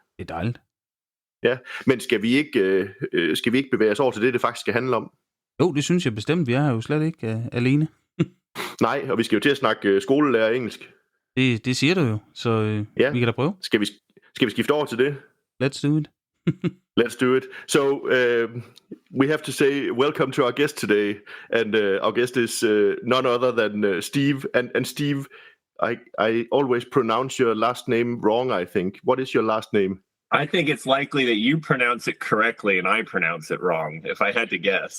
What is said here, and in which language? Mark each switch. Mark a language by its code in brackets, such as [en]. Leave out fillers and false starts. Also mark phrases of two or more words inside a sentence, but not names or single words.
[da] Det er dejligt. Ja, men skal vi ikke bevæge os over til det faktisk skal handle om? Jo, det synes jeg bestemt. Vi er jo slet ikke alene. Nej, og vi skal jo til at snakke skolelærer engelsk. Det siger du jo, så vi kan da prøve. Skal vi skifte over til det? [en] Let's do it. Let's do it. So we have to say welcome to our guest today, and our guest is none other than Steve. And Steve, I always pronounce your last name wrong, I think. What is your last name? I think it's likely that you pronounce it correctly and I pronounce it wrong, if I had to guess.